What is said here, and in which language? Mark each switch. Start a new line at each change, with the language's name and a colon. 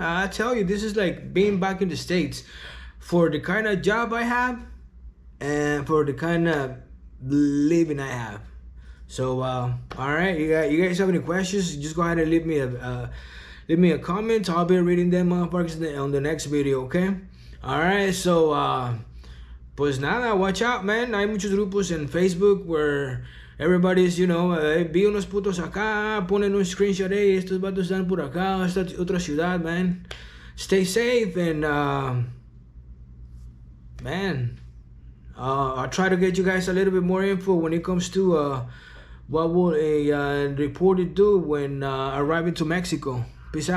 English: I tell you, this is like being back in the States. For the kind of job I have, and for the kind of living I have. So, all right, you guys have any questions? Just go ahead and leave me a comment. I'll be reading them motherfuckers on the next video, okay? All right, so
Spanish: pues nada,
English: watch out, man.
Spanish: Hay muchos grupos en Facebook
English: where everybody's,
Spanish: vi unos putos acá, ponen un screenshot, hey, estos vatos están por acá, esta otra ciudad, man.
English: Stay safe and, man, I'll try to get you guys a little bit more info when it comes to what will a reporter do when arriving to Mexico. Peace out.